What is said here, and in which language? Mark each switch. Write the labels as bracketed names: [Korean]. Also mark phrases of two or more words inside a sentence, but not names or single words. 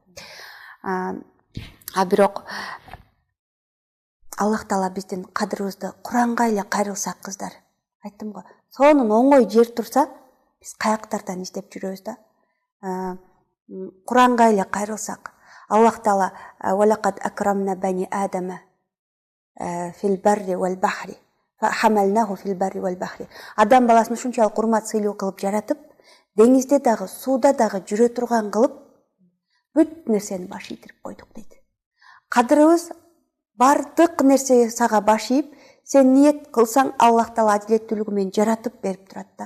[Kyrgyz] Бирок Аллах Таала биздин кадырыбызды Куранга эле кайрылсак кыздар. Айттым го, сонун оңой жер турса, биз каяктардан издеп жүрөбүз да. Куранга эле кайрылсак, [Arabic] Аллах Таала «ولقد كرمنا بني آدم في البر والبحر حملناه في البر والبحر». [Kyrgyz] Адам баласын ушунчалык урмат сыйлуу кылып жаратып, деңизде дагы, сууда дагы жүрө турган кылып, бүт нерсени баш ийдирип койдук дейт. Кадырыбыз бардык нерсе сага баш ийип, сен ниет кылсаң, Аллах Таала адилеттүүлүгү менен жаратып берип турат да.